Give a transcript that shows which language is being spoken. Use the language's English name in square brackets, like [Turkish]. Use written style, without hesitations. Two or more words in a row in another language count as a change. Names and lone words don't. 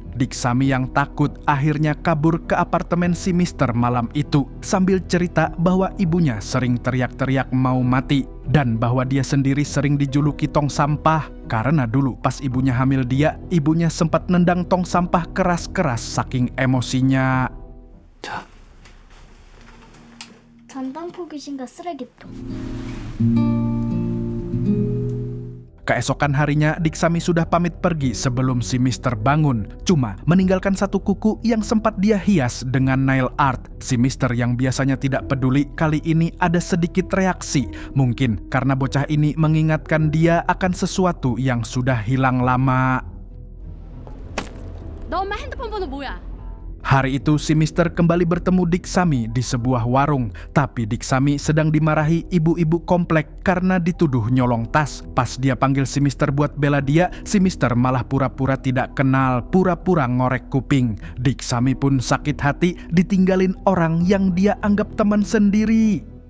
[Indonesian] Diksami yang takut akhirnya kabur ke apartemen si Mister malam itu sambil cerita bahwa ibunya sering teriak-teriak mau mati dan bahwa dia sendiri sering dijuluki tong sampah karena dulu pas ibunya hamil dia, ibunya sempat nendang tong sampah keras-keras saking emosinya. [Korean] 잔당포기신가 쓰레기통. [Indonesian] Keesokan harinya, Diksami sudah pamit pergi sebelum si Mister bangun. Cuma meninggalkan satu kuku yang sempat dia hias dengan [English] nail art. [Indonesian] Si Mister yang biasanya tidak peduli, kali ini ada sedikit reaksi. Mungkin karena bocah ini mengingatkan dia akan sesuatu yang sudah hilang lama. [Korean] 너 엄마 핸드폰 번호 뭐야? [Indonesian] Hari itu si Mister kembali bertemu Diksami di sebuah warung. Tapi Diksami sedang dimarahi ibu-ibu komplek karena dituduh nyolong tas. Pas dia panggil si Mister buat bela dia, si Mister malah pura-pura tidak kenal, pura-pura ngorek kuping. Diksami pun sakit hati ditinggalin orang yang dia anggap teman sendiri.